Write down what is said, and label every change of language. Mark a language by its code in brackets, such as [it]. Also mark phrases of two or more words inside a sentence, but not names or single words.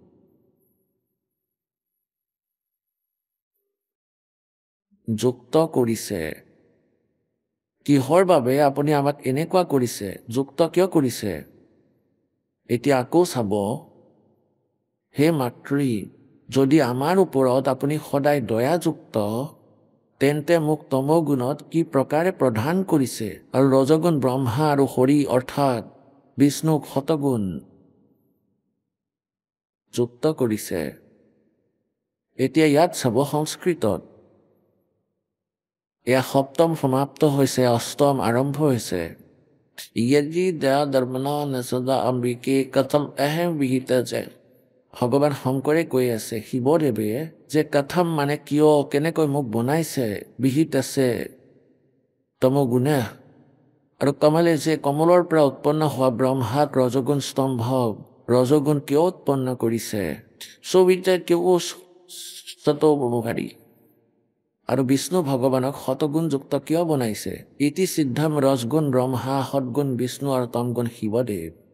[as] যুক্ত কৰিছে কিহৰ বাবে আপুনি আমাক এনেকুৱা কৰিছে যুক্ত কিয় কৰিছে এতিয়া আকৌ চাব হে মাতৃ যদি আমাৰ ওপৰত আপুনি সদায় দয়াযুক্ত তেন্তে মোক তমগুণত কি প্ৰকাৰে প্ৰধান কৰিছে আৰু ৰজগুণ ব্ৰহ্মা আৰু হৰি অৰ্থাৎ বিষ্ণুক শতগুণ যুক্ত কৰিছে এতিয়া ইয়াত চাব সংস্কৃতত এয়া সপ্তম সমাপ্ত হৈছে অষ্টম আৰম্ভ হৈছে [sa] यदि दया धर्मना न सदा अम्बिके कथम अहम विहित है [as] ভগৱান শংকৰে কৈ আছে শিৱদেৱে যে কথম মানে কিয় কেনেকৈ মোক বনাইছে বিহিত আছে তমগুণে আৰু কমলে যে কমলৰ পৰা উৎপন্ন হোৱা ব্ৰহ্মাক ৰজগুণ স্তম্ভ ৰজগুণ কিয় উৎপন্ন কৰিছে সবিতা কিয় সতোমুখাৰী আৰু বিষ্ণু ভগৱানক শতগুণযুক্ত কিয় বনাইছে ইতি সিদ্ধম ৰজগুণ ব্ৰহ্মা সৎগুণ বিষ্ণু আৰু তমগুণ শিৱদেৱ